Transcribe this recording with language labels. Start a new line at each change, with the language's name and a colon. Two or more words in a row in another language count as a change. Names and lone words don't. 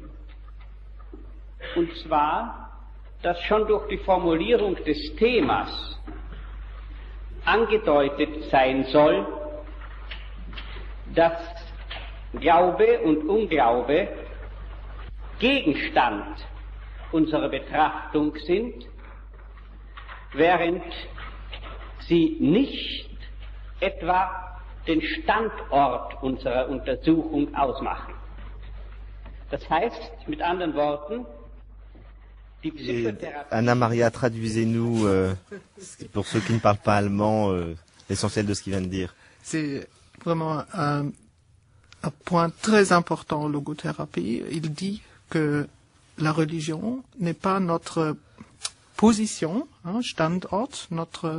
German: Und zwar, dass schon durch die Formulierung des Themas angedeutet sein soll, dass Glaube und Unglaube Gegenstand unserer Betrachtung sind, während sie nicht etwa den Standort unserer Untersuchung ausmachen. Das heißt, mit anderen Worten, die
French: Et Psychothérapie... Anna Maria, traduisez-nous, pour ceux qui ne parlent pas allemand, l'essentiel de ce qu'il vient de dire. C'est vraiment un point très important en logothérapie. Il dit que la religion n'est pas notre position, hein, Standort, notre